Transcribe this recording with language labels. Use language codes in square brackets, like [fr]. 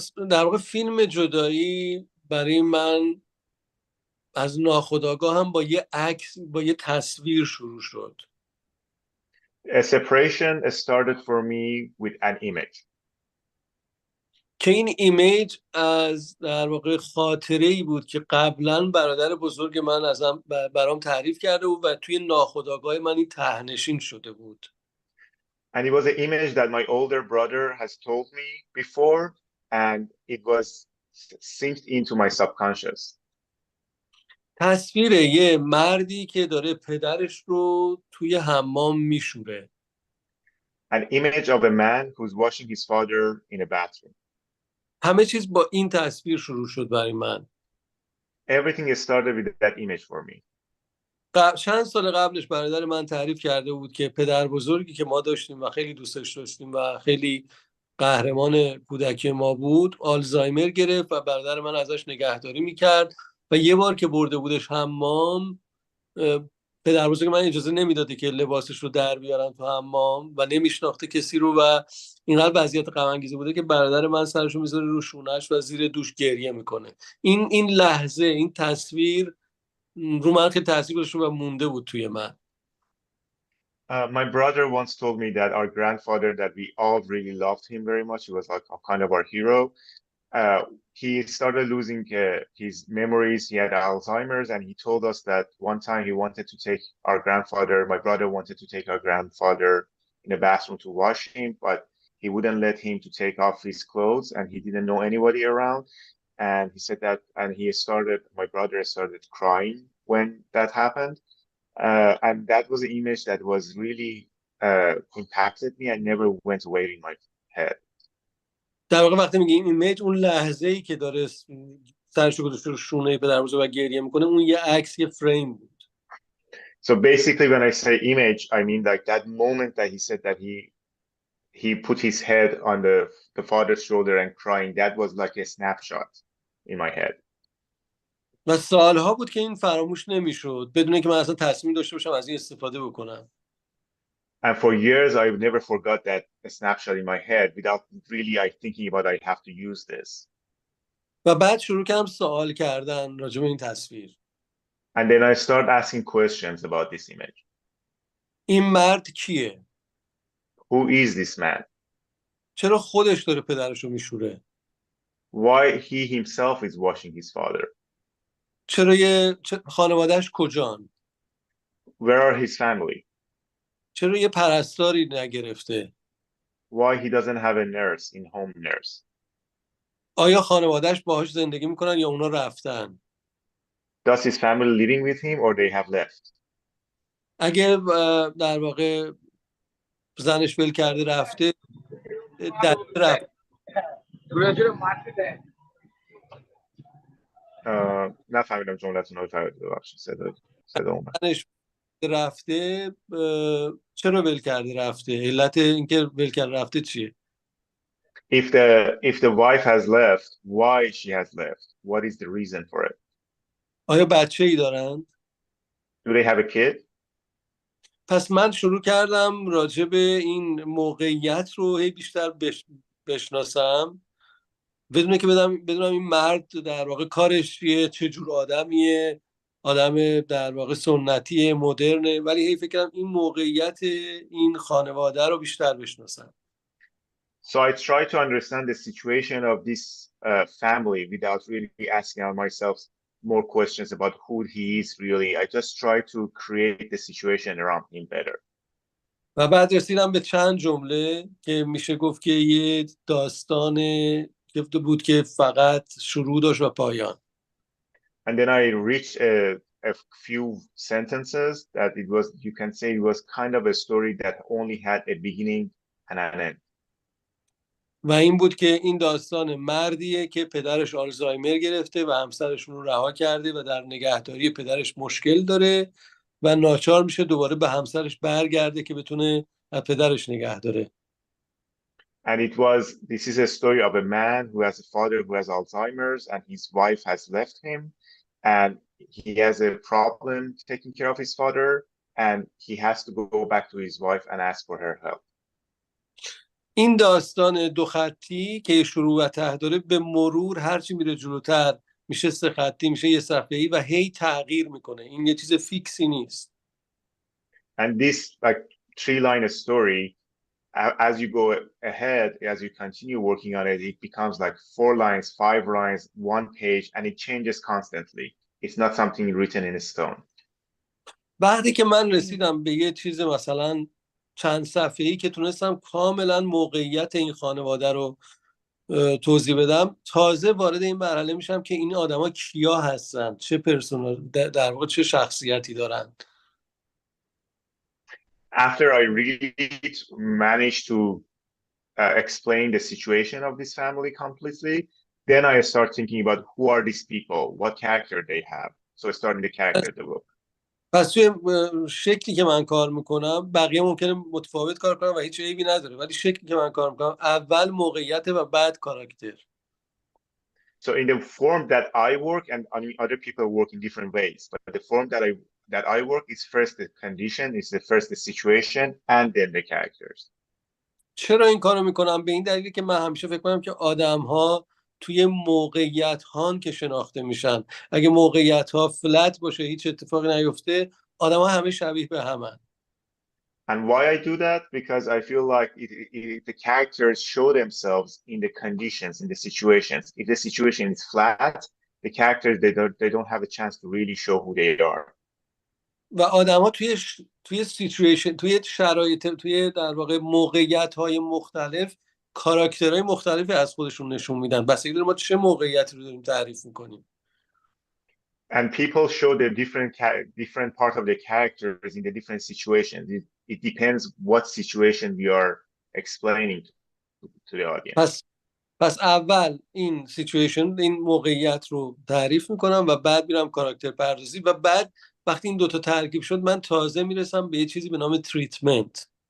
[fa] در واقع فیلم جدایی برای من از ناخودآگاه هم با یه عکس، با یه تصویر شروع شد. [en] A separation started for me with an image. [fa] که این ایمیج از در واقع خاطره‌ای بود که قبلا برادر بزرگ من برام تعریف کرده بود و توی ناخودآگاه من این ته‌نشین شده بود. [en] And it was an image that my older brother has told me before and it was synced into my subconscious. [fa] تصویر یه مردی که داره پدرش رو توی حمام میشوره. [en] An image of a man who's washing his father in a bathroom. [fa] همه چیز با این تصویر شروع شد برای من. [en] Everything started with that image for me. [fa] چند سال قبلش برادر من تعریف کرده بود که پدر بزرگی که ما داشتیم و خیلی دوستش داشتیم و خیلی قهرمان کودکی ما بود، آلزایمر گرفت و برادر من ازش نگهداری میکرد و یه بار که برده بودش حمام پدر بزرگ من اجازه نمیداده که لباسش رو در بیارن تو حمام و نمیشناخته کسی رو و اینقدر وضعیت غم انگیزی بوده که برادر من سرش رو میذاره رو شونه‌اش و زیر دوش گریه میکنه. این لحظه، این تصویر رو من خیلی تاثیر گذاشته و مونده بود توی من. [en] My brother once told me that our grandfather, that we all really loved him very much. He was like kind of our hero. He started losing his memories. He had Alzheimer's, and he told us that one time he wanted to take our grandfather, my brother wanted to take our grandfather in the bathroom to wash him, but he wouldn't let him to take off his clothes, and he didn't know anybody around. And he said that, and my brother started crying when that happened. And that was an image that was really impacted me and never went away in my head. [fa] در واقع وقتی میگه این ایمیج، اون لحظه‌ای که داره سرشو گذاشته رو شونه پدر بزرگ و گریه میکنه، اون یه عکس، یه فریم بود. [en] So basically when I say image, I mean like that moment that he said that he put his head on the father's shoulder and crying, that was like a snapshot in my head. [fa] و سالها بود که این فراموش نمیشد بدون اینکه من اصلا تصمیم داشته باشم از این استفاده بکنم. [en] And for years I never forgot that snapshot in my head without really thinking about I have to use this. [fa] و بعد شروع کردم سوال کردن راجع به این تصویر. [en] And then I started asking questions about this image. [fa] این مرد کیه؟ [en] Who is this man? [fa] چرا خودش داره پدرش رو میشوره؟ [en] Why he himself is washing his father? [fa] چرا خانوادهش کجان؟ [en] Where are his family? [fa] چرا یه پرستاری نگرفته؟ [en] Why he doesn't have a nurse, in-home nurse? [fa] آیا خانوادهش باهاش زندگی میکنن یا اونا رفتن؟ [en] Does his family living with him or they have left? [fa] اگه در واقع زنش ول کرده رفته، رفته. نفهمیدم جملتون رو ببخشید، صدا اومد. زنش رفته، چرا ول کرده رفته؟ علت اینکه ول کرده رفته چیه؟ [en] If the wife has left, why she has left? What is the reason for it? [fa] آیا بچه‌ای دارن؟ [en] Do they have a kid? [fa] پس من شروع کردم راجع به این موقعیت رو بیشتر بشناسم، بدون که بدونم این مرد در واقع کارش چیه، چه جور آدمیه، آدم در واقع سنتیه، مدرنه، ولی فکر کنم این موقعیت این خانواده رو بیشتر بشناسم. [en] So I try to understand the situation of this family without really asking myself more questions about who he is really. I just try to create the situation around him better. [fa] و بعد رسیدم به چند جمله که میشه گفت که یه داستان بود که فقط شروع داشت و پایان. [en] And then I reached a few sentences that you can say it was kind of a story that only had a beginning and an end. [fa] و این بود که این داستان مردیه که پدرش آلزایمر گرفته و همسرشون رو رها کرده و در نگهداری پدرش مشکل داره و ناچار میشه دوباره به همسرش برگرده که بتونه از پدرش نگه داره. [en] And this is a story of a man who has a father who has Alzheimer's and his wife has left him and he has a problem taking care of his father and he has to go back to his wife and ask for her help. [fa] این داستان دو خطی که شروع و ته داره به مرور هرچی میره جلوتر میشه سه خطی، میشه یه صفحه‌ای و هی تغییر میکنه. این یه چیز فیکسی نیست. [en] And this like 3-line story, as you go ahead, as you continue working on it, it becomes like 4 lines, 5 lines, 1 page, and it changes constantly. It's not something written in stone. [fa] بعدی که من رسیدم به یه چیز مثلا چند صفحه‌ای که تونستم کاملا موقعیت این خانواده رو توضیح بدم، تازه وارد این مرحله میشم که این آدما کیا هستن، چه پرسونال، در واقع چه شخصیتی دارن. [en] After I really managed to explain the situation of this family completely, then I start thinking about who are these people, what character they have. So I start in the character development. [fa] پس توی شکلی که من کار میکنم، بقیه ممکنه متفاوت کار کنم و هیچ عیبی نداره، ولی شکلی که من کار میکنم اول موقعیت و بعد کاراکتر. [en] So in the form that I work, and I mean other people work in different ways, but the form that that I work is first the condition, is the first the situation, and then the characters. [fa] چرا این کارو میکنم؟ به این دلیل که من همیشه فکر کنم که آدم ها توی موقعیت ها که شناخته میشن. اگه موقعیت ها فلت باشه، هیچ اتفاقی نیفته، آدم ها همه شبیه به همن. [en] And why I do that? Because I feel like the characters show themselves in the conditions, in the situations. If the situation is flat, the characters, they don't have a chance to really show who they are. [fa] و آدما توی سیچویشن، توی شرایط، توی در واقع موقعیت های مختلف کاراکترهای مختلفی از خودشون نشون میدن. بس اینکه ما چه موقعیتی رو داریم تعریف میکنیم. [en] And people show the different part of the characters in the different situations. It depends what situation we are explaining to the audience. [fa] پس اول این سیچویشن، این موقعیت رو تعریف میکنم و بعد میرم کاراکتر پردازی و بعد وقتی این دوتا ترکیب شد من تازه میرسم به یه چیزی به نام تریتمنت.